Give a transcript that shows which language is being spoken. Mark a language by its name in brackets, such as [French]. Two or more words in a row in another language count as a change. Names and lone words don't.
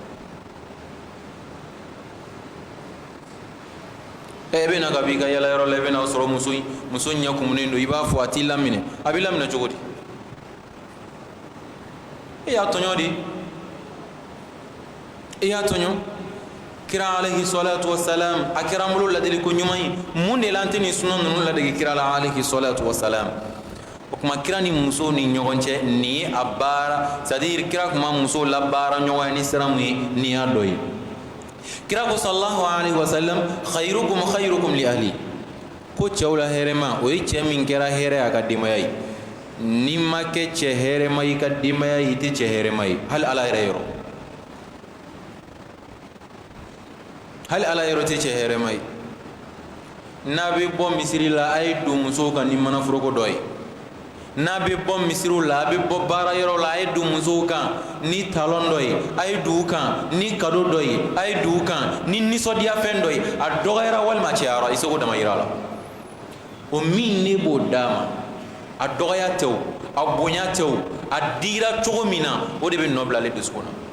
[Bambara] e bɛ na ka b'i ka yala yɔrɔ la i bɛ na sɔrɔ muso ɲɛ kumunen don i b'a fɔ a t'i laminɛ a b'i laminɛ cogo di e y'a tɔɲɔ di e y'a tɔɲɔ kira [Arabic] عليه الصلاة والسلام [Bambara] a kɛra an bolo ladili ko ɲuman ye mun de la an tɛ nin sunan ninnu ladege kira la [Arabic] عليه الصلاة والسلام [Bambara] o kuma kira ni muso ni ɲɔgɔn cɛ nin ye a baara [French] c'est à dire [Bambara] kira kuma muso la baara ɲɔgɔn ye ni sira mun ye nin y'a dɔ ye kira ko [Arabic] صلى الله عليه وسلم خيركم لأهله [Bambara] ko cɛw la hɛrɛma o ye cɛ min kɛra hɛrɛ a ka denbaya ye ni ma kɛ cɛ hɛrɛma i ka denbaya ye i tɛ cɛ hɛrɛma ye hali ala yɛrɛ yɔrɔ hali ala yɔrɔ tɛ cɛ hɛrɛma ye n'a bɛ bɔ misiri la a ye don musow kan ni manaforoko dɔ ye n'a bɛ bɔ misiriw la a bɛ bɔ baara yɔrɔ la a ye don musow kan ni talon dɔ ye a ye don u kan ni kado dɔ ye a ye don u kan ni nisɔndiya fɛn dɔ ye a dɔgɔyara walima a cɛyara i seko dama yira la o min ne b'o d'a ma a dɔgɔya tɛ o a bonya tɛ o a dira cogo min na o de bɛ nɔ bila ale dusukun na